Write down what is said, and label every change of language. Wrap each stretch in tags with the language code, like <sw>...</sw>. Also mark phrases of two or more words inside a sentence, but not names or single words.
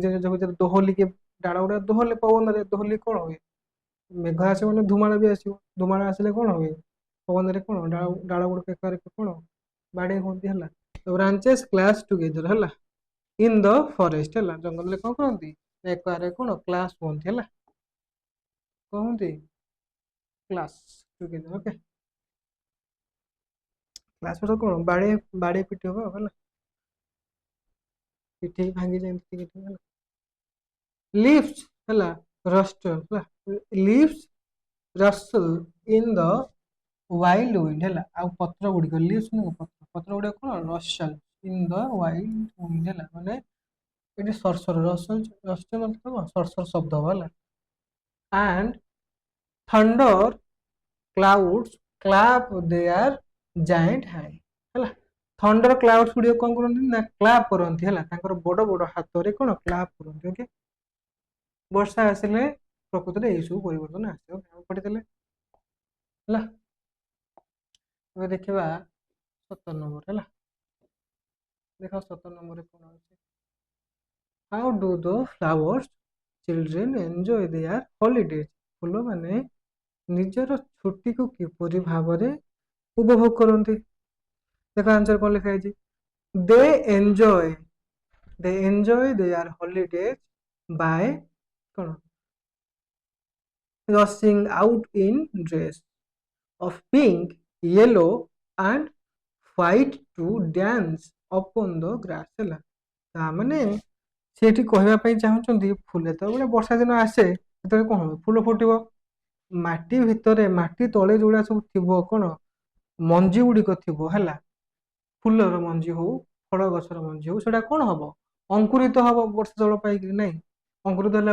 <or>ନିଜ ଭିତରେ ଦୋହଲିକି ଡାଳ ଗୁଡ଼ା ଦୋହଲେ ପବନରେ ଦୋହଲି କ'ଣ ହୁଏ ମେଘ ଆସିବ ମାନେ ଧୁମାଳ ବି ଆସିବ ଧୁମାଳ ଆସିଲେ କ'ଣ ହୁଏ ପବନରେ କ'ଣ ଡାଳ ଗୁଡ଼ିକ ଏକାରେ କ'ଣ ବାଡେଇ ହୁଅନ୍ତି ହେଲା</or> <en>branches clash together</en> <or>ହେଲା</or> <en>in the forest</en> <or>ହେଲା ଜଙ୍ଗଲରେ କ'ଣ କରନ୍ତି ଏକାରେ କ'ଣ କ୍ଲାସ୍ ହୁଅନ୍ତି ହେଲା କହନ୍ତି</or> <en>clash together</en> <or>ଓକେ କ୍ଲାସ୍ କ'ଣ ବାଡେଇ ପିଟି ହବ ହେଲା ପିଠି ଭାଙ୍ଗି ଯେମିତି ଟିକେ ହେଲା leaves ହେଲା rustle ହେଲା</or> <en>leaves rustle in the wild wind</en> <or>ହେଲା ଆଉ ପତ୍ର ଗୁଡ଼ିକ leaves ନୁହଁ ପତ୍ର ଗୁଡ଼ିକ କ'ଣ</or> <en>rustle in the wild wind</en> <or>ହେଲା ମାନେ ଏଠି ସରସର rustle मतलब ସରସର ଶବ୍ଦ ହବ ହେଲା</or> <en>and thunder clouds clap their giant hands</en> <or>ହେଲା</or> <en>thunder clouds</en> <or>ଗୁଡ଼ିକ କ'ଣ କରନ୍ତି ନା କ୍ଲାପ୍ କରନ୍ତି ହେଲା ତାଙ୍କର ବଡ଼ ବଡ଼ ହାତରେ କ'ଣ କ୍ଲାପ୍ କରନ୍ତି ଓକେ ବର୍ଷା ଆସିଲେ ପ୍ରକୃତିରେ ଏଇସବୁ ପରିବର୍ତ୍ତନ ଆସିବ ପଢ଼ିଦେଲେ ହେଲା ଏବେ ଦେଖିବା 17 ନମ୍ବର ହେଲା ଦେଖ 17 ନମ୍ବରରେ କ'ଣ ଅଛି</or> <en>how do the flowers children enjoy their holidays</en> <or>ଫୁଲମାନେ ନିଜର ଛୁଟିକୁ କିପରି ଭାବରେ ଉପଭୋଗ କରନ୍ତି ଦେଖ ଆନ୍ସର କ'ଣ ଲେଖା ହେଇଛି ଦେ</or> <en>enjoy their holidays by</en> <or>କ'ଣ</or> <en>rushing out in dress of pink, yellow and white to dance upon the grass</en> <or>ହେଲା ତାମାନେ ସେଠି କହିବା ପାଇଁ ଚାହୁଁଛନ୍ତି ଫୁଲ ଯେତେବେଳେ ବର୍ଷା ଦିନ ଆସେ ସେତେବେଳେ କ'ଣ ହବ ଫୁଲ ଫୁଟିବ ମାଟି ଭିତରେ ମାଟି ତଳେ ଯୋଉଗୁଡ଼ା ସବୁ ଥିବ କ'ଣ ମଞ୍ଜି ଗୁଡ଼ିକ ଥିବ ହେଲା ଫୁଲର ମଞ୍ଜି ହଉ ଫଳ ଗଛର ମଞ୍ଜି ହଉ ସେଟା କ'ଣ ହବ ଅଙ୍କୁରିତ ହବ ବର୍ଷା ଜଳ ପାଇକି ନାଇଁ ଅଙ୍କୁରିତ ହେଲା</or>